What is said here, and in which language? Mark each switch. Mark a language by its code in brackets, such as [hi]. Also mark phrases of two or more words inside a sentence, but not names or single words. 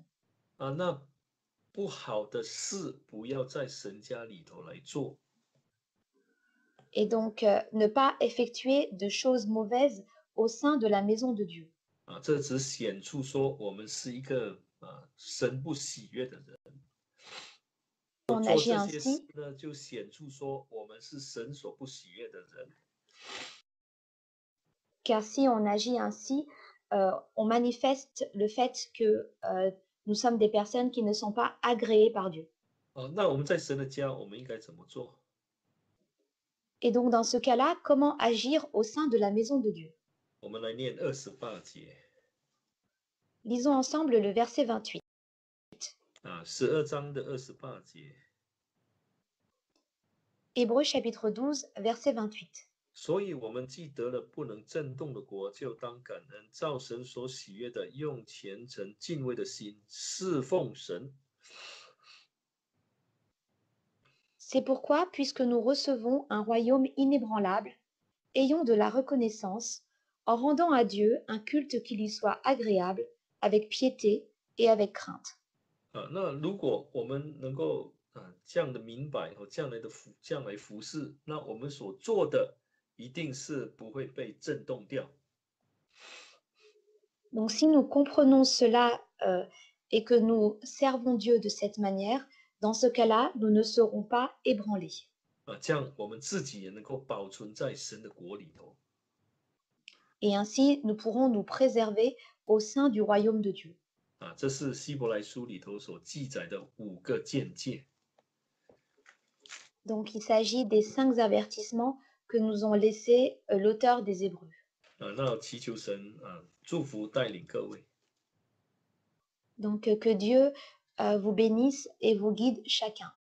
[zh] 那不好的事不要在神家里头来做。 [fr] Et donc ne pas effectuer de choses mauvaises au sein de la maison de Dieu. [zh] 这只显出说我们是一个神不喜悦的人。 [fr] On [zh] 做 [fr] agit [zh] 这些事 [fr] ainsi, [zh] 呢，就显出说我们是神所不喜悦的人。 [fr] car si on agit ainsi, on manifeste le fait que nous sommes des personnes qui ne sont pas agréées par Dieu. [zh] 那我们在神的家，我们应该怎么做？ [fr] Et donc dans ce cas-là, comment agir au sein de la maison de Dieu? [zh] 我们来念28节。 [fr] Lisons ensemble le verset 28. [zh] 12 章的28节。 [fr] Hébreux chapitre 12, verset 28. [zh] 所以我们既得了不能震动的国，就当感恩，照神所喜悦的，用虔诚敬畏的心侍奉神。 [fr] C'est pourquoi, puisque nous recevons un royaume inébranlable, ayons de la reconnaissance en rendant à Dieu un culte qui lui soit agréable, avec piété et avec crainte. [zh] 那如果我们能够这样的明白和这样来服侍，那我们所做的一定是不会被震动掉。 [fr] Donc si nous comprenons cela et que nous servons Dieu de cette manière, dans ce cas-là, nous ne serons pas ébranlés. [zh] 这样我们自己也能够保存在神的国里头。 [fr] Et ainsi, nous pourrons nous préserver au sein du royaume de Dieu. [zh] 这是希伯来书里头所记载的5个鉴戒。 [fr] Donc il s'agit des 5 avertissements que nous ont laissés l'auteur des Hébreux. [zh] 那祈求神祝福带领各位。 [fr] Donc que Dieu vous bénisse et vous guide chacun.